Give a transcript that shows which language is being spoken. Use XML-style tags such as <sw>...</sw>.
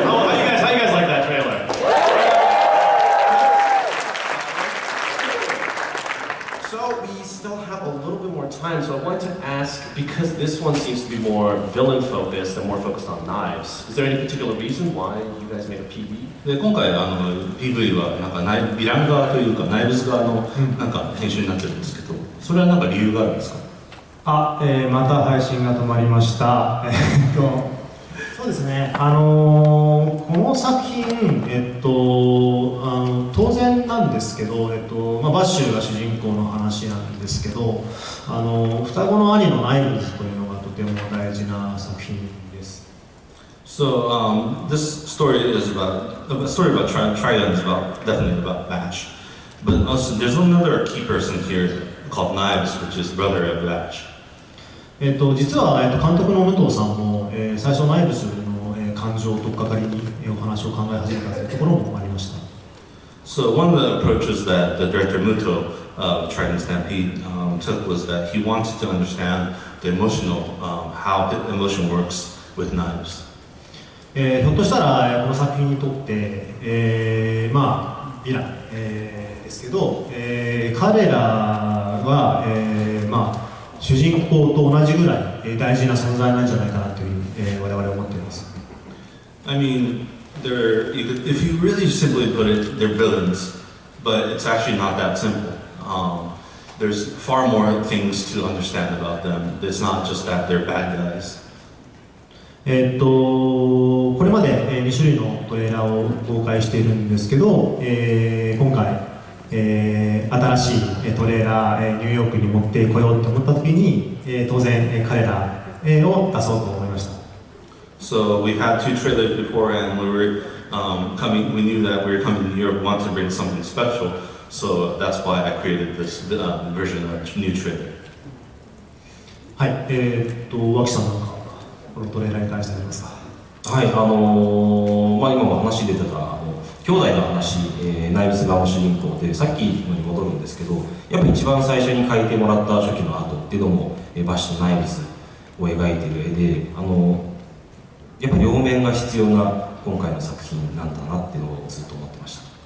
<en>How you guys like that trailer? So we still have a little bit more time, so I wanted to ask, because this one seems to be more villain focused and more focused on knives, is there any particular reason why you guys made a PV?</en> <ja>で今回PV はなんかヴィラン側というかナイブス側のなんか編集になってるんですけど、それはなんか理由があるんですか？また配信が止まりました。そうですね。この作品、当然なんですけど、バッシュが主人公の話なんですけど、双子の兄のナイブズというのがとても大事な作品です。</ja> <en>So this story is about a story about Trigun is about definitely about Batch, but also there's another key person here called Knives, which is the brother of Batch.</en> <ja>実は、監督の武藤さんも、最初ナイブスの、感情を取っかかりに、お話を考え始めたというところもありました。</ja> <en>So one of the approaches that the director Muto of Trigun Stampede took was that he wanted to understand the emotional, how emotion works with knives.</en> <ja>ひょっとしたらこの作品にとって、ヴィラン、ですけど、彼らは、主人公と同じぐらい大事な存在なんじゃないかなという、我々は思っています。</ja> <en>I mean, if you really simply put it, they're villains, but it's actually not that simple. There's far more things to understand about them. It's not just that they're bad guys.</en> <ja>これまで2種類のトレーラーを公開しているんですけど、今回、新しいトレーラーニューヨークに持ってこようと思った時に、当然彼らを出そうと思いました。</ja> <en>So we had 2 trailers before, and we were we knew that we were coming to New York, wanted to bring something special. So that's why I created this version of new trailer.</en> <ja>はい、脇さんなんかこのトレーラーに関してありますか？はい、今も話出てた兄弟の話、ナイブス側の主人公でさっきのに戻るんですけど、やっぱり一番最初に描いてもらった初期のアートっていうのもバッシュとナイブスを描いている絵で、やっぱり両面が必要な今回の作品なんだなっていうのをずっと思ってました。</ja>